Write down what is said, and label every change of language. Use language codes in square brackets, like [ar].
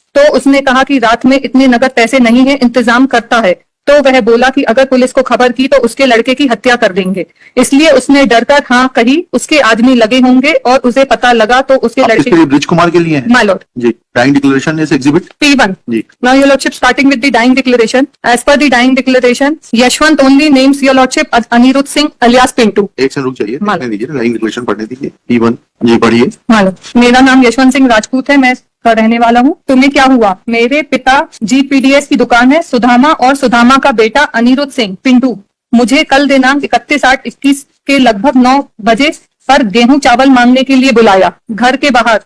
[hi] तो उसने कहा कि रात में इतने नगद पैसे नहीं है, इंतजाम करता है। तो वह बोला कि अगर पुलिस को खबर की तो उसके लड़के की हत्या कर देंगे, इसलिए उसने डरकर हाँ कही। उसके आदमी लगे होंगे और उसे पता लगा तो उसके लड़के ब्रिज कुमार के लिए [en] my lord [hi] ji. [en] dying declaration is exhibit P1 [hi] ji. [en] Now your lordship, starting with the dying declaration. As per the dying declaration, Yashwant only names your lordship as Anirudh Singh alias Pintu। [hi] एक से रुक जाइए, पढ़ने दीजिए, dying declaration पढ़ने दीजिए। P1 जी पढ़िए। मेरा नाम यशवंत सिंह राजपूत है, मैं का रहने वाला हूँ। तुम्हें क्या हुआ? मेरे पिता GPDS की दुकान है सुदामा और सुदामा का बेटा अनिरुद्ध सिंह पिंटू मुझे कल दिनांक 31/8/21 के लगभग 9 बजे पर गेहूं चावल मांगने के लिए बुलाया घर के बाहर।